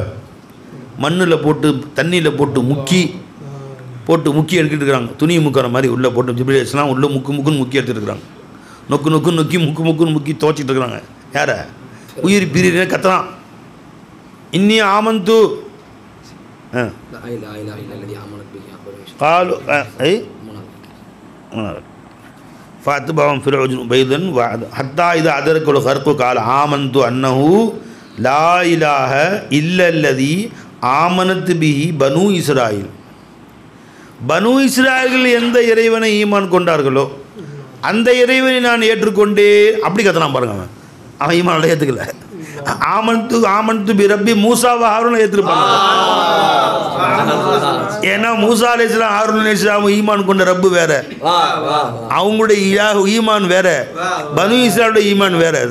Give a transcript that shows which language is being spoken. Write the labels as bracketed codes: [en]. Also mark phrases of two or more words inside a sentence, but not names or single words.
[ta] மண்ணில் போட்டு தண்ணியில் போட்டு முக்கி எடுத்துகிட்டு இருக்கிறாங்க. துணி முக்கிற மாதிரி உள்ளே போட்டு ஜிப்ரீல் அலைஹிஸ்ஸலாம் உள்ளே முக்குன்னு முக்கி எடுத்துகிட்டு இருக்கிறாங்க. முக்குன்னு முக்கி துவச்சிட்டு இருக்கிறாங்க. யார? உயிர் பிரிவு கத்துறான். [ar] إني آمنت قالوا اي فاتبعهم فرعون بيضا حتى اذا ادرك الغرق قال آمنت انه لا اله الا الذي آمنت به بنو اسرائيل. [ta] பனு இஸ்ராயல்கள் எந்த இறைவனை ஈமான் கொண்டார்களோ அந்த இறைவனை நான் ஏற்றுக்கொண்டே அப்படி கத்தனான் பாருங்க. அவன் ஈமான் ஏற்றுக்கல. [ar] آمنت ب رب موسى و هارون ஏற்றுப்பாங்க. [ta] ஏன்னா மூசா அலைஹிஸ்ஸலாம் ஹாரூன் அலைஹிஸ்ஸலாம் ஈமான் கொண்ட ரப்பு வேற, அவங்களுடைய ஈமான் வேற, பனு இஸ்ராயலுடைய ஈமான் வேற.